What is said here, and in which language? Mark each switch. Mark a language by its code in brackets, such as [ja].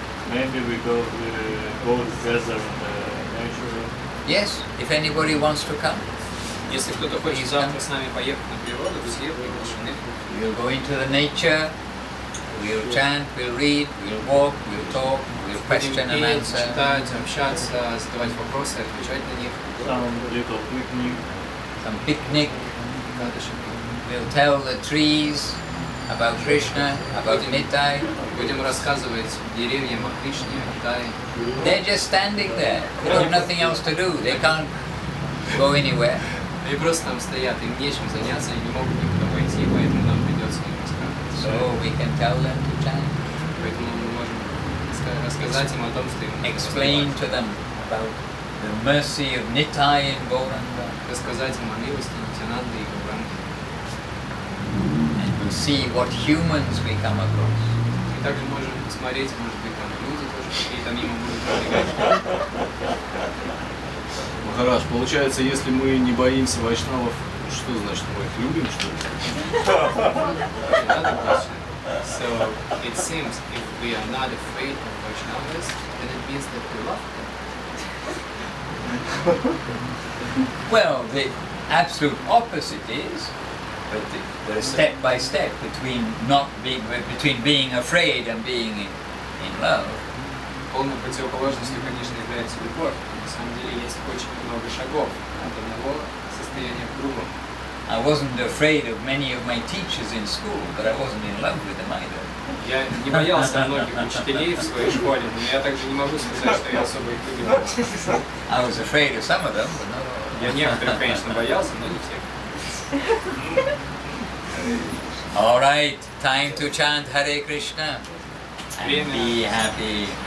[en] Maybe we go together in the nature. Yes, if anybody wants to come. [ru] Если кто-то хочет завтра с нами поехать на природу, все приглашены. [en] We'll go into the nature, we'll chant, we'll read, we'll walk, we'll talk, we'll [ru] Будем [en] question and [ru] петь, [en] answer. [ru] читать, общаться, задавать вопросы, отвечать на них. [en] Some little picnic. Some picnic. [ru] Кадыши. [en] We'll tell the trees about Krishna, about Nitai. [ru] Будем рассказывать деревьям о Кришне, о Нитае. [en] They're just standing there. They've got nothing else to do. They can't go anywhere. [ru] Они просто там стоят, им нечем заняться, они не могут никуда пойти, поэтому нам придется им рассказывать. [en] So we can tell them to chant. [ru] Поэтому мы можем рассказать им о том, что им нужно [en] Explain to them about the mercy of Nitai and Gauranga. [ru] рассказать им о милости Нитянанды и Гауранги. [en] And we'll see what humans we come across. [ru] И также можем смотреть, может быть, там люди тоже какие-то мимо будут пробегать. Махарадж, получается, если мы не боимся вайшнавов, что значит, мы их любим, что ли? [en] Another question. So it seems if we are not afraid of Vaishnavas, then it means that we love them. Well, the absolute opposite is but the step by step between being afraid and being in love. [ru] Полной противоположностью, конечно, является любовь. На самом деле есть очень много шагов от одного состояния к другому. [en] I wasn't afraid of many of my teachers in school, but I wasn't in love with them either. [ru] Я не боялся многих учителей в своей школе, но я также не могу сказать, что я особо их любил. [en] I was afraid of some of them, but not all. [ru] Я некоторых, конечно, боялся, но не всех. [en] All right, time to chant Hare Krishna and be happy.